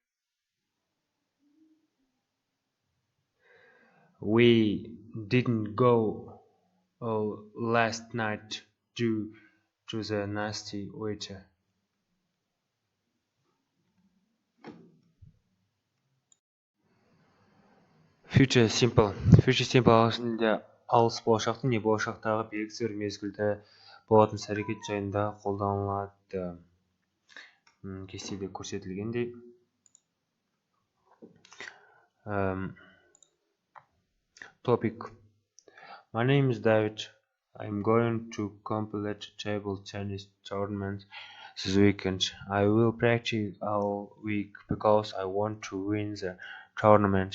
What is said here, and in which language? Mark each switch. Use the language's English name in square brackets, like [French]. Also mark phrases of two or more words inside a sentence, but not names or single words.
[English] We didn't go last night due to the nasty weather. Future simple. Future simple [Kazakh] ағылшын тілінде алыс болашақты не болашақтағы белгісіз бір мезгілді болатын іс-әрекет жайында қолданылады. Кестеде көрсетілгендей. [English] Topic. My name is David. I'm going to complete a table tennis tournament this weekend. I will practice all week because I want to win the tournament.